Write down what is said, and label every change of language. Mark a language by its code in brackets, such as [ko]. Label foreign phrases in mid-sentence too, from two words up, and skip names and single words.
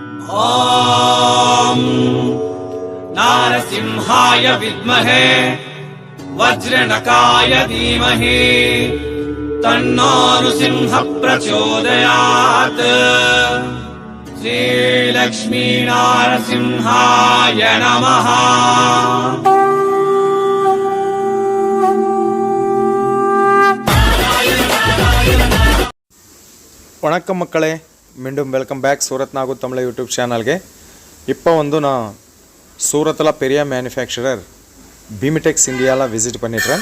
[sa] ॐ नारसिंहाय विद्महे वज्रनकाय धीमहि तन्नो नृसिंह प्रचोदयात्। श्रीलक्ष्मी नारसिंहाय नमः। [ta] வணக்கம் மக்களே, மீண்டும் [en] welcome back [ta] சூரத் நாகு தமிழ் யூடியூப் சேனல்ಗೆ. இப்போ நான் சூரத்தில் பெரிய மேனுஃபேக்சரர் பீமிடெக்ஸ் இந்தியாவில் விசிட் பண்ணிடுறேன்.